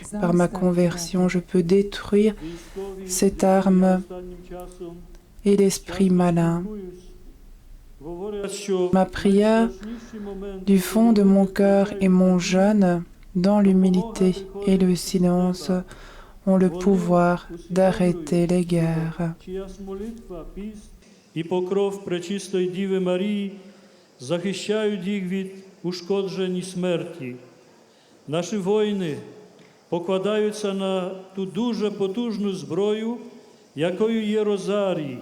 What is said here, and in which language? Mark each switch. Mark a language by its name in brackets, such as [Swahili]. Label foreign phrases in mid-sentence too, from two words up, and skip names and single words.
[French] Par ma conversion, je peux détruire cette arme et l'esprit malin. Ma prière du fond de mon cœur et mon jeûne, dans l'humilité et le silence, ont le pouvoir d'arrêter les guerres. [Ukrainian] І покров Пречистої Діви Марії захищають їх від ушкоджень і смерті. Наші воїни покладаються на ту дуже потужну зброю, якою є розарій.